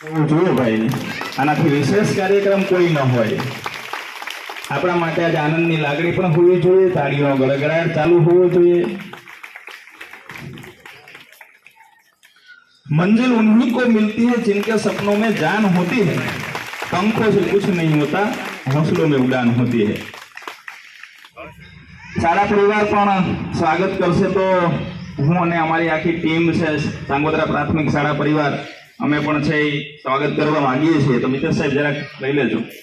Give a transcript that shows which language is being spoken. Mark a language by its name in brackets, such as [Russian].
[Gujarati] જોયું ભાઈ, આનાથી વિશેષ કાર્યક્રમ કોઈ ન હોય. આપણા માટે આજ આનંદની લાગણી પણ હોવી જોઈએ, તાળીઓનો ગડગડાટ ચાલુ હોવો જોઈએ. [Hindi] मंजिल उन्हीं को मिलती है जिनके सपनों में जान होती है, पंखों से कुछ नहीं होता, हौसलों में उड़ान होती है. सारा परिवार [Gujarati] પણ સ્વાગત કરશે તો હું અને અમારી આખી ટીમ છે સાંગોદરા પ્રાથમિક શાળા પરિવાર અમે પણ છે સ્વાગત કરવા માંગીએ છીએ. તો મિત્ર સાહેબ જરાક લઈ લેજો.